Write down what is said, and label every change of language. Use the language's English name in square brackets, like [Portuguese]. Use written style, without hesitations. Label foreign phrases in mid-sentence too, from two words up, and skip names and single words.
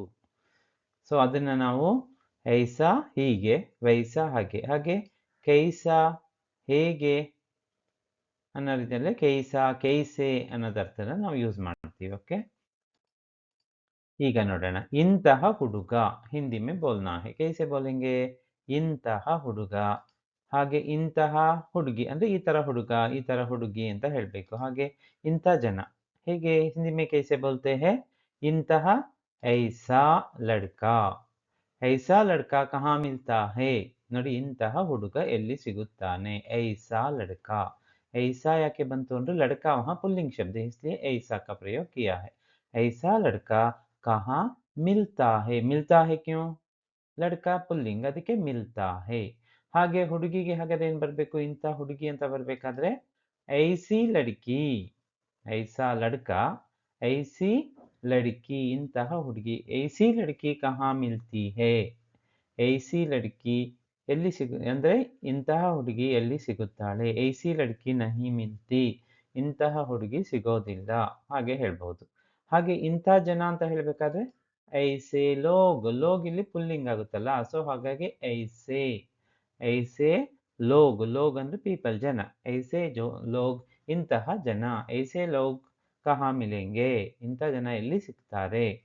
[Kannada] ಸೊ ಅದನ್ನ ನಾವು ಐಸಾ ಹೀಗೆ, ವೈಸಾ ಹಾಗೆ. ಹಾಗೆ ಕೈಸಾ ಹೇಗೆ ಅನ್ನೋ ರೀತಿಯಲ್ಲಿ [Hindi] कैसा, कैसे [Kannada] ಅನ್ನೋದು ಅರ್ಥನ ನಾವು ಯೂಸ್ ಮಾಡ್ತೀವಿ. ಓಕೆ, ಈಗ ನೋಡೋಣ. ಇಂತಹ ಹುಡುಗ, ಹಿಂದಿ [Hindi] में बोलना है. कैसे बोलेंगे? [Kannada] ಇಂತಹ ಹುಡುಗ. ಹಾಗೆ ಇಂತಹ ಹುಡುಗಿ ಅಂದ್ರೆ ಈ ತರ ಹುಡುಗ, ಈ ತರ ಹುಡುಗಿ ಅಂತ ಹೇಳ್ಬೇಕು. ಹಾಗೆ ಇಂಥ ಜನ ಹೇಗೆ ಹಿಂದಿ [Hindi] में कैसे बोलते हैं? ಇಂತಹ ऐसा लड़का. ऐसा लड़का कहाँ मिलता है? [Kannada] ನೋಡಿ, ಇಂತಹ ಹುಡುಗ ಎಲ್ಲಿ ಸಿಗುತ್ತಾನೆ? [Hindi] ऐसा लड़का. ऐसा [Kannada] ಯಾಕೆ ಬಂತು ಅಂದ್ರೆ [Hindi] लड़का वहां पुल्लिंग शब्द है, इसलिए ऐसा का प्रयोग किया है. ऐसा लड़का कहाँ मिलता है? मिलता है क्यों? लड़का पुल्लिंग, ಅದಕ್ಕೆ मिलता है. [Kannada] ಹಾಗೆ ಹುಡುಗಿಗೆ ಹಾಗಾದ್ರೆ ಏನ್ ಬರ್ಬೇಕು? ಇಂಥ ಹುಡುಗಿ ಅಂತ ಬರ್ಬೇಕಾದ್ರೆ [Hindi] ऐसी लड़की, ऐसा लड़का, ऐसी लड़की [Kannada] इंತಹ ಹುಡುಗಿ. [Hindi] ऐसी लड़की कहाँ मिलती है? ऐसी लड़की [Kannada] ಎಲ್ಲಿ ಅಂದ್ರೆ ಇಂತಹ ಹುಡುಗಿ ಎಲ್ಲಿ ಸಿಗುತ್ತಾಳೆ? [Hindi] ऐसी लड़की नहीं मिलती, [Kannada] ಇಂತಹ ಹುಡುಗಿ ಸಿಗೋದಿಲ್ಲ ಹಾಗೆ ಹೇಳ್ಬಹುದು. ಹಾಗೆ ಇಂಥ ಜನ ಅಂತ ಹೇಳ್ಬೇಕಾದ್ರೆ [Hindi] ऐसे लोग, लोग [Kannada] ಇಲ್ಲಿ ಪುಲ್ಲಿಂಗ್ ಆಗುತ್ತಲ್ಲ, ಸೊ ಹಾಗಾಗಿ [Hindi] ऐसे, ऐसे लोग, लोग [Kannada] ಅಂದ್ರೆ ಪೀಪಲ್ ಜನ, [Hindi] ऐसे लोग [Kannada] ಇಂತಹ ಜನ, [Hindi] ऐसे लोग कहाँ मिलेंगे [Kannada] ಇಂಥ ಜನ ಎಲ್ಲಿ ಸಿಗ್ತಾರೆ.